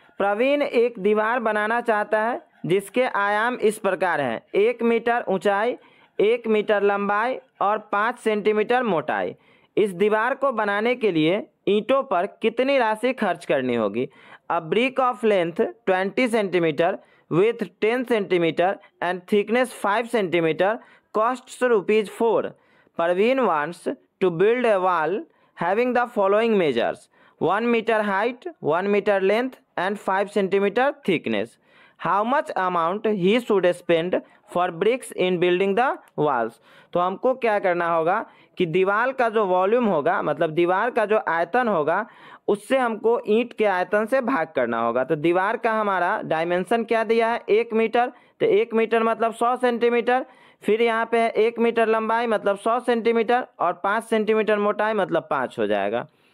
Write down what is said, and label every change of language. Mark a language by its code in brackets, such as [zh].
[hi] प्रवीण एक दीवार बनाना चाहता है जिसके आयाम इस प्रकार हैं, 1 मीटर ऊंचाई, 1 मीटर लंबाई और 5 सेंटीमीटर मोटाई। इस दीवार को बनाने के लिए ईंटों पर कितनी राशि खर्च करनी होगी। [en] A brick of length 20 centimeter with 10 centimeter and thickness 5 centimeter costs ₹4। Praveen wants to build a wall having the following measures: 1 meter height, 1 meter length and 5 centimeter thickness. How much amount he should spend for bricks in building the walls? [hi] तो हमको क्या करना होगा कि दीवार का जो volume होगा, मतलब दीवार का जो आयतन होगा, उससे हमको ईंट के आयतन से भाग करना होगा। तो दीवार का हमारा डायमेंशन क्या दिया है? 1 मीटर। तो 1 मीटर मतलब 100 सेंटीमीटर। फिर यहाँ पे है 1 मीटर लंबाई मतलब 100 सेंटीमीटर और 5 सेंटीमीटर मोटाई मतलब 5 हो जाएगा।